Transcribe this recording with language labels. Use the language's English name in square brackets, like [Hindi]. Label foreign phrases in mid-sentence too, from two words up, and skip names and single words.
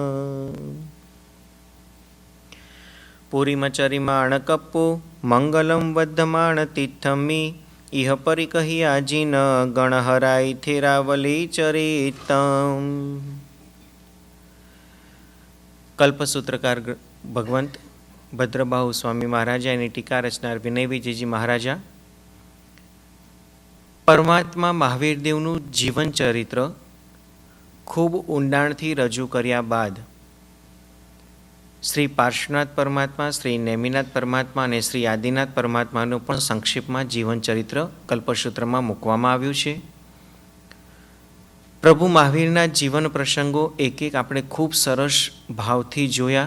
[Prakrit languages] पूरीमचरिमाणकप्पु मंगलम वद्धमाणतीर्थमी इह परिकही आजीन गणहराय थेरावली चरितम। [Gujarati] કલ્પસૂત્રકાર ભગવંત ભદ્રબાહુ સ્વામી મહારાજા એની ટીકા રચનાર વિનય વિજયજી મહારાજા પરમાત્મા મહાવીર દેવનું જીવન ચરિત્ર ખૂબ ઊંડાણથી રજૂ કર્યા બાદ શ્રી પાર્શ્વનાથ પરમાત્મા, શ્રી નેમિનાથ પરમાત્મા અને શ્રી આદિનાથ પરમાત્માનું પણ સંક્ષિપ્તમાં જીવન ચરિત્ર કલ્પસૂત્રમાં મૂકવામાં આવ્યું છે. પ્રભુ મહાવીરના જીવન પ્રસંગો એક એક આપણે ખૂબ સરસ ભાવથી જોયા.